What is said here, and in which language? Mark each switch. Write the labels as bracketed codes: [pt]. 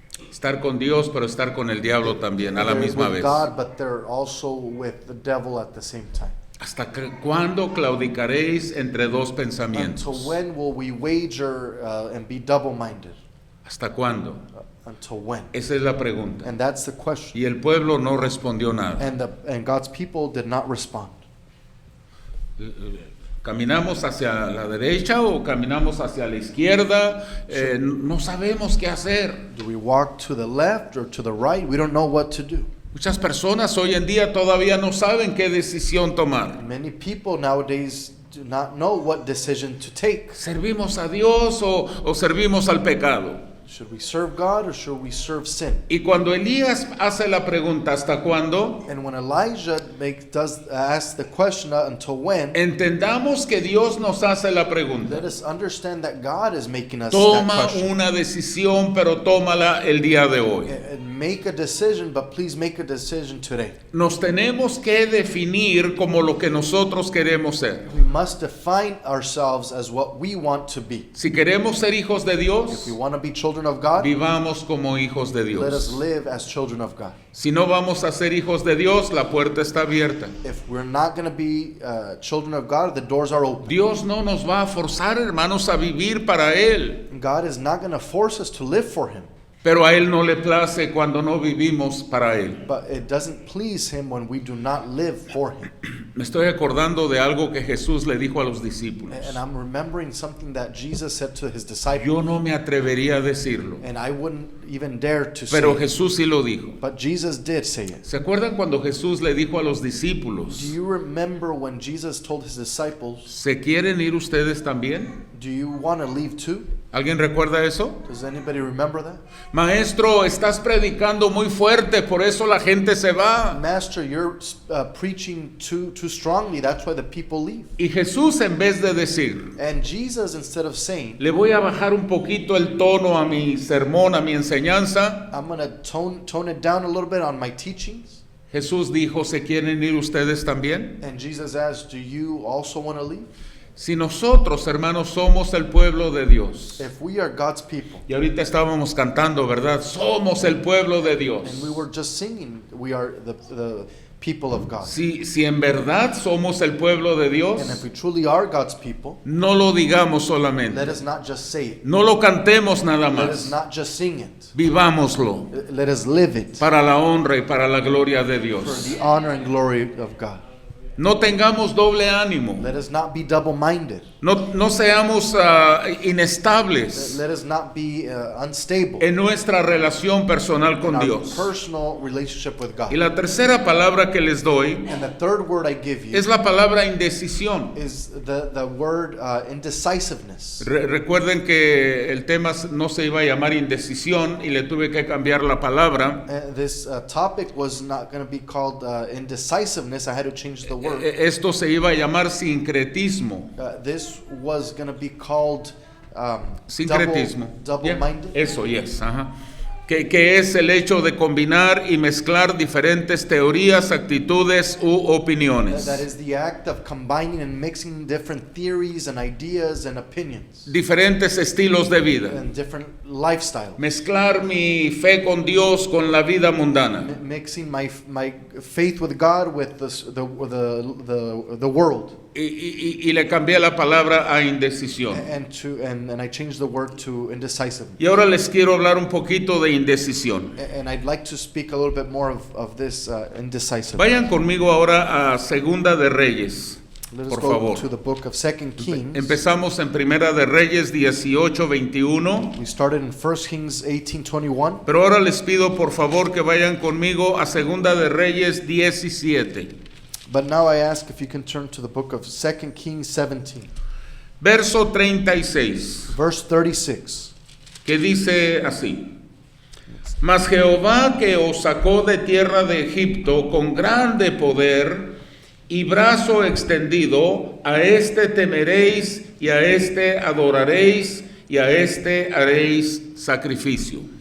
[es] Estar con Dios, pero estar con el diablo también a la [en] They're [es] misma [en] with [es] vez. [en] God, but they're also with the devil at the same time. [es] ¿Hasta cuándo claudicaréis entre dos [en] Until [es] pensamientos? [en] when will we wager and be double-minded? [es] ¿Hasta cuándo? [en] Until when? [es] Esa es la pregunta. [en] And that's the question. [es] Y el pueblo no respondió nada. [en] And God's people did not respond. [es] ¿Caminamos hacia la derecha o caminamos hacia la izquierda? No sabemos qué hacer. [en] Do we walk to the left or to the right? We don't know what to do. [es] Muchas personas hoy en día todavía no saben qué decisión tomar. [en] Many people nowadays do not know what decision to take. [es] ¿Servimos a Dios o servimos al pecado? [en] Should we serve God or should we serve sin? [es] Y cuando Elías hace la pregunta ¿hasta cuándo? [en] And when Elijah ask the question until when, [es] Entendamos que Dios nos hace la pregunta. [en] let us understand that God is making us that [es] Toma [en] question. [es] una decisión, pero tómala el día de hoy. [en] And make a decision, but please make a decision today. [es] Nos tenemos que definir como lo que nosotros queremos ser. [en] We must define ourselves as what we want to be. [es] Si queremos ser hijos de [en] If [es] Dios, [en] we want to be children of God, [es] vivamos como hijos de [en] let us [es] Dios. [en] live as children of God. [es] Si no vamos a ser hijos de Dios, la puerta está abierta. [en] If we're not going to be children of God, the doors are open. [es] Dios no nos va a forzar, hermanos, a vivir para Él. [en] God is not going to force us to live for Him, [es] Pero a Él no le place cuando no vivimos para Él. [en] but it doesn't please Him when we do not live for Him. [es] Me estoy acordando de algo que Jesús le dijo a los discípulos. [en] And I'm remembering something that Jesus said to His disciples, [es] Yo no me atrevería a decirlo, [en] and I wouldn't even dare to say [es] pero [en] it, [es] Jesús sí lo dijo. [en] but Jesus did say it. [es] ¿Se acuerdan cuando Jesús le dijo a los [en] Do [es] discípulos, [en] you remember when Jesus told His disciples, [es] ¿se quieren ir ustedes también? [en] do you want to leave too? [es] ¿Alguien recuerda eso? [en] Does anybody remember that? [es] Maestro, estás predicando muy fuerte, por eso la gente se va. [en] Master, you're preaching too strongly, that's why the people leave. [es] Y Jesús, en vez de decir, [en] And Jesus, instead of saying, [es] le voy a bajar un poquito el tono a mi sermón, a mi enseñanza, [en] I'm going to tone it down a little bit on my teachings. [es] Jesús dijo, ¿se quieren ir ustedes también? [en] And Jesus asked, do you also want to leave? [es] Si nosotros, hermanos, somos el pueblo de Dios, [en] If we are God's people, [es] y ahorita estábamos cantando, ¿verdad? Somos el pueblo de [en] and we [es] Dios. [en] were just singing, we are the people of God. [es] Si en verdad somos el pueblo de [en] And if [es] Dios, [en] we truly are God's people, [es] no lo digamos [en] let [es] solamente, [en] us not just say it. [es] no lo cantemos nada [en] Let us [es] más, [en] not just sing it. [es] vivámoslo [en] Let us live it [es] para la honra y para la gloria de [en] for [es] Dios. [en] the honor and glory of God. [es] No tengamos doble ánimo, [en] Let us not be double-minded. [es] no seamos inestables [en] Let us not be unstable [es] en nuestra relación personal [en] in [es] con [en] our [es] Dios. [en] personal relationship with God. [es] Y la tercera palabra que les doy [en] And the third word I give you [es] es la palabra indecisión. [en] is the word indecisiveness. [es] Recuerden que el tema no se iba a llamar indecisión y le tuve que cambiar la palabra. [en] This topic was not going to be called indecisiveness. I had to change the word. [es] Esto se iba a llamar sincretismo. [en] This was going to be called [es] Sincretismo. [en] double-minded. [es] Yeah, eso, yes. Ajá. Que es el hecho de combinar y mezclar diferentes teorías, actitudes u opiniones. [en] That is the act of combining and mixing different theories and ideas and opinions [es] Diferentes estilos de vida. [en] and different lifestyles. [es] Mezclar mi fe con Dios con la vida mundana. [en] Mixing my faith with God with the world. [es] Y le cambié la palabra a indecisión. [en] And I changed the word to indecisive. [es] Y ahora les quiero hablar un poquito de indecisión. [en] And I'd like to speak a little bit more of this indecisive. [es] Vayan conmigo ahora a Segunda de Reyes, [en] Let us [es] por [en] go [es] favor. [en] to the book of 2 Kings. [es] Empezamos en Primera de Reyes 18:21. [en] We started in 1 Kings 18:21. [es] Pero ahora les pido por favor que vayan conmigo a Segunda de Reyes 17. [en] But now I ask if you can turn to the book of 2 Kings 17. [es] Verso 36, [en] Verse 36. [es] que dice así: Mas Jehová que os sacó de tierra de Egipto con grande poder y brazo extendido, a este temeréis y a este adoraréis y a este haréis sacrificio.